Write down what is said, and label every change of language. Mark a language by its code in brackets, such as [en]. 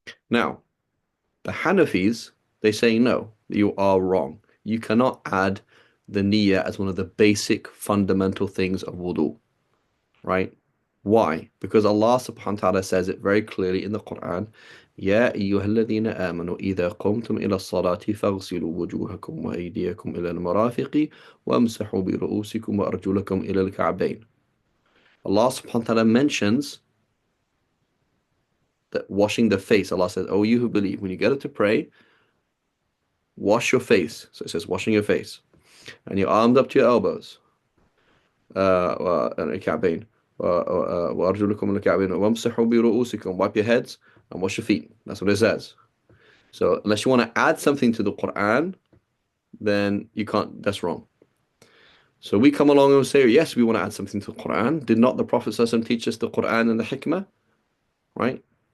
[en] Now, the Hanafis, they say no, you are wrong. You cannot add the niyyah as one of the basic fundamental things of wudu, right? Why? Because Allah subhanahu wa ta'ala says it very clearly in the Quran. [ar] يا أيها الذين آمنوا إذا قمتم إلى الصلاة فاغسلوا وجوهكم وأيديكم إلى المرافق وامسحوا برؤوسكم وأرجلكم إلى الكعبين. [en] Allah subhanahu wa ta'ala mentions that washing the face. Allah says, "Oh, you who believe, when you get up to pray, wash your face." So it says washing your face. And your arms up to your elbows. [ar] الكعبين وأرجلكم إلى الكعبين وامسحوا برؤوسكم. [en] Wipe your heads and wash your feet. That's what it says. So unless you want to add something to the Quran, then you can't. That's wrong. So we come along and say, yes, we want to add something to the Quran. Did not the Prophet ﷺ teach us the Quran and the hikmah? Right?